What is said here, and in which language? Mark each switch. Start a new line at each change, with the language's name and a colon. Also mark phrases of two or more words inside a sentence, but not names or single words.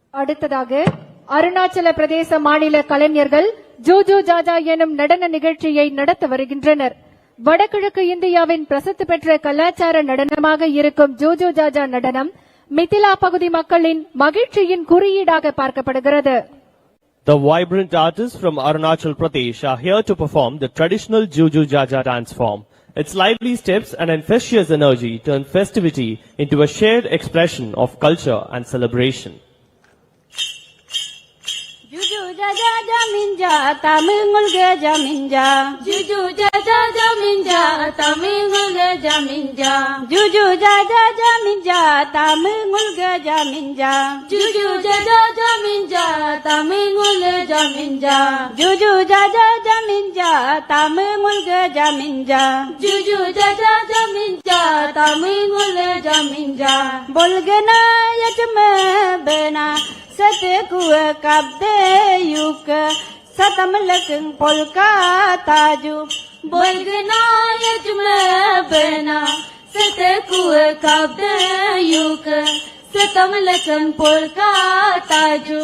Tamil: அடுத்ததாக அருணாச்சல பிரதேச மாநில கலைஞர்கள் ஜூஜு ஜாஜா எனும் நடன நிகழ்ச்சியை நடத்த வருகின்றனர். வடகிழக்கு இந்தியாவின் பிரசித்தி பெற்ற கலாச்சார நடனமாக இருக்கும் ஜூஜு ஜாஜா நடனம் மிதிலா பகுதி மக்களின் மகிழ்ச்சியின் குறியீடாக பார்க்கப்படுகிறது.
English: The vibrant artists from Arunachal Pradesh are here to perform the traditional Juju Jaja dance form. Its lively steps and infectious energy turn festivity into a shared expression of culture and celebration.
Nyishi: Juju jaja jaminja tamingul ge jaminja Juju jaja jaminja tamingul ge jaminja Juju jaja jaminja tamingul ge jaminja Juju jaja jaminja tamingul ge jaminja Juju jaja jaminja tamingul ge jaminja Juju jaja jaminja tamingul ge jaminja Bolgena yachme bena Sate kuwa kabde yuk satam lakang polka taju bolgna yajme bena sate kuwa kabde yuk satam lakang polka taju